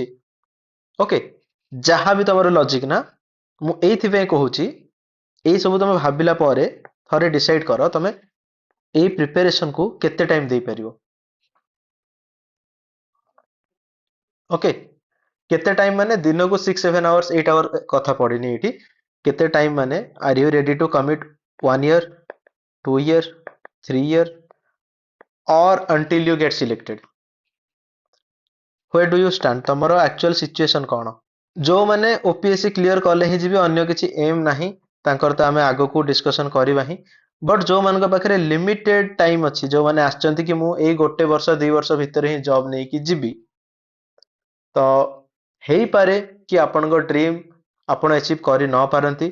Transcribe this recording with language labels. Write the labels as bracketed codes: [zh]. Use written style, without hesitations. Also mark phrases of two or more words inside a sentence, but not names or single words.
[or] ଓକେ, ଯାହା ବି ତମର ଲଜିକ ନା, ମୁଁ ଏଇଥିପାଇଁ କହୁଛି ଏଇ ସବୁ ତମେ ଭାବିଲା ପରେ ଥରେ ଡିସାଇଡ କର ତମେ ଏଇ ପ୍ରିପାରେସନ କୁ କେତେ ଟାଇମ ଦେଇପାରିବ। ଓକେ, କେତେ ଟାଇମ ମାନେ ଦିନକୁ 6-7 ଆୱାର୍ସ 8 ଆୱାର କଥା ପଡିନି ଏଇଠି। କେତେ ଟାଇମ ମାନେ [en] are you ready to commit 1 year, 2 year, 3 year or until you get selected? Where do you stand? [or] ତମର [en] actual situation [or] କଣ? ଯୋଉମାନେ OPSC କ୍ଲିୟର କଲେ ହିଁ ଯିବେ, ଅନ୍ୟ କିଛି ଏମ୍ ନାହିଁ ତାଙ୍କର, ତ ଆମେ ଆଗକୁ ଡିସ୍କସନ କରିବା ହିଁ। ବଟ୍ ଯୋଉମାନଙ୍କ ପାଖରେ [en] limited time [or] ଅଛି, ଯୋଉମାନେ ଆସିଛନ୍ତି କି ମୁଁ ଏଇ 1 ବର୍ଷ 2 ବର୍ଷ ଭିତରେ ହିଁ ଜବ୍ ନେଇକି ଯିବି, ତ ହେଇପାରେ କି ଆପଣଙ୍କ ଡ୍ରିମ୍ ଆପଣ ଆଚିଭ୍ କରି ନ ପାରନ୍ତି।